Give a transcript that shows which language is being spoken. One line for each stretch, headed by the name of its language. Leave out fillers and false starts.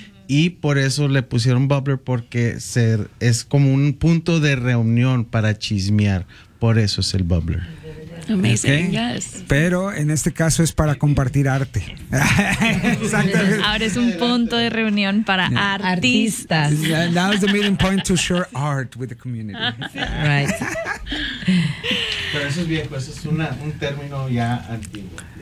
Spanish: Y por eso le pusieron bubbler, porque es como un punto de reunión para chismear. Por eso es el bubbler.
English: Amazing, okay. Yes.
Spanish: Pero en este caso es para compartir arte. Exactamente. Ahora es un punto de reunión para artistas.
English: Now is the meeting point to share art with the community. Right.
Spanish: Pero eso es viejo, eso es un término ya antiguo.